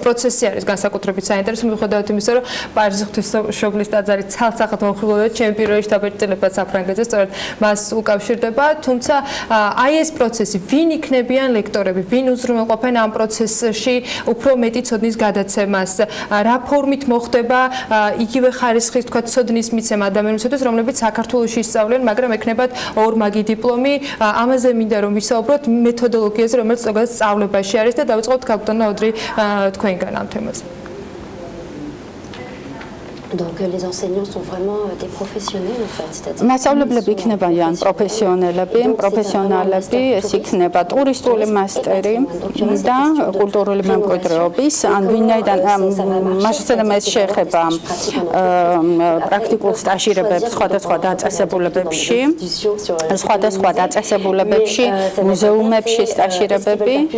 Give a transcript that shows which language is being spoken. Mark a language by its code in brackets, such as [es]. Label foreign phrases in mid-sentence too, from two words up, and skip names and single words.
[ka] პროცესი არის განსაკუთრებით საინტერესო მიუხედავად იმისა, რომ პარიზის ღვთისმშობლის ტაძარი ცალ-ცალკად მომხიბლდება ჩემ პირველ რიგში დაბეჭდილება საფრანგეთზე, სწორედ მას უკავშირდება, თუმცა აი ეს პროცესი ვინ იქნებიან ლექტორები, ვინ უზრუნველყოფენ ამ პროცესში უფრო მეტი ცოდნის გადაცემას, რა ფორმით მოხდება იგივე ხარისხის თქვა ცოდნის მიცემა ადამიანებისთვის, რომლებიც საქართველოში ისწავლიან, მაგრამ ექნებათ ორმაგი დიპლომი. ამაზე მინდა რომ ვისაუბროთ მეთოდოლოგიაზე, რომელიც ზოგადად სწავლებაში არის და დავიწყოთ გაგდონა ოდრი თქვენგან ამ თემაზე. [fr] Donc les enseignants sont vraiment des professionnels en fait, c'est-à-dire [ka] მასწავლებლები იქნებიან პროფესიონალები, ეს იქნება ტურისტული მასტერი და კულტურული მემკვიდრეობის, ან ვინაიდან მასწავლებლები ეს შეეხება პრაქტიკულ სტაჟირებებს სხვადასხვა დაწესებულებებში, მუზეუმებში სტაჟირებები.